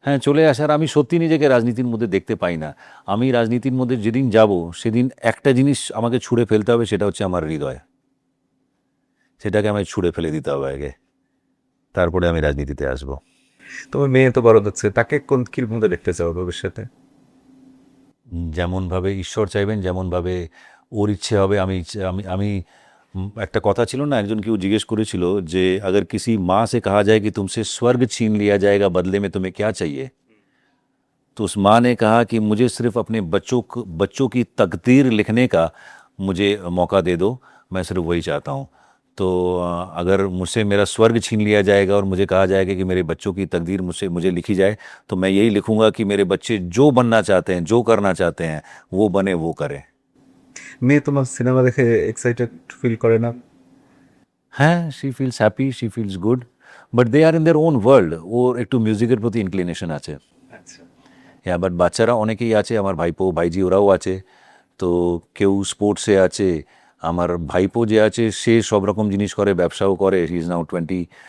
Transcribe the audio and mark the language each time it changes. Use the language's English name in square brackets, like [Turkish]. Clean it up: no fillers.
[Bangla] হ্যাঁ, চলে আসার আমি সত্যি নিজেকে রাজনীতির মধ্যে দেখতে পাই না। আমি রাজনীতির মধ্যে যেদিন যাব সেদিন একটা জিনিস আমাকে ছুঁড়ে ফেলতে হবে, সেটা হচ্ছে আমার হৃদয়। সেটাকে আমায় ছুঁড়ে ফেলে দিতে হবে আগে, তারপরে আমি রাজনীতিতে আসবো। তোমার মেয়ে তো বড় হচ্ছে, তাকে কোন কির মধ্যে দেখতে চাও ভবিষ্যতে? যেমনভাবে ঈশ্বর চাইবেন, যেমনভাবে ওর ইচ্ছে হবে। আমি আমি আমি একটা কথা ছিল না, একজন কেউ জিজ্ঞেস করেছিল যে [Hindi] अगर किसी माँ से कहा जाए कि तुमसे स्वर्ग छीन लिया जाएगा, बदले में तुम्हें क्या चाहिए? तो उस माँ ने कहा कि मुझे सिर्फ अपने बच्चों की तकदीर लिखने का मुझे मौका दे दो, मैं सिर्फ वही चाहता हूँ। तो अगर मुझसे मेरा स्वर्ग छीन लिया जाएगा और मुझे कहा जाएगा कि मेरे बच्चों की तकदीर मुझे लिखी जाए, तो मैं यही लिखूंगा कि मेरे बच्चे जो बनना चाहते हैं, जो करना चाहते हैं, वो बने, वो करें। [Bangla] মেয়ে তোমার সিনেমা দেখে এক্সাইটেড ফিল করে না? [English] হ্যাঁ, she feels happy, she feels good, but they are in their own world. [Bangla] ওর একটু মিউজিকের প্রতি ইনক্লিনেশন আছে। আচ্ছা। হ্যাঁ, বাট বাচ্চারা অনেকেই আছে, আমার ভাইপো ভাইজি ওরাও আছে। তো কেউ স্পোর্টসে আছে, আমার ভাইপো যে আছে সে সব রকম জিনিস করে, ব্যবসাও করে, [English] He is now 20।